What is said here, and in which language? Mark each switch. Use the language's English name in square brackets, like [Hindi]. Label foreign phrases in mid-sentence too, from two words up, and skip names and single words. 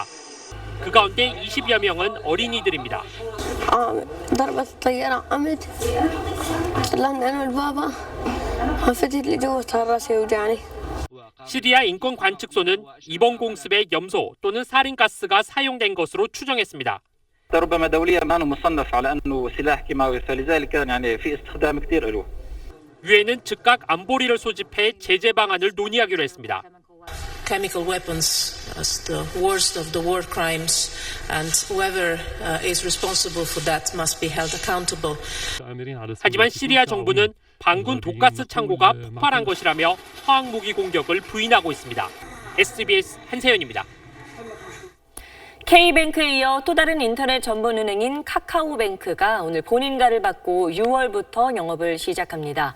[Korean] 그 가운데 20여 명은 어린이들입니다. 시리아 인권관측소는 이번 공습에 염소 또는 사린가스가 사용된 것으로 추정했습니다. [Arabic] ربما دوليا ما مصنف على انه سلاح كيماوي فلذلك كان يعني في استخدام كثير له. [Korean] 유엔은 즉각 안보리를 소집해 제재 방안을 논의하기로 했습니다. [English] Chemical weapons as the worst of the war crimes, and whoever is responsible for that must be held accountable. [Korean] 하지만 시리아 정부는 반군 독가스 창고가 폭발한 것이라며 화학무기 공격을 부인하고 있습니다. SBS 한세연입니다. K뱅크에 이어 또 다른 인터넷 전문은행인 카카오뱅크가 오늘 본인가를 받고 6월부터 영업을 시작합니다.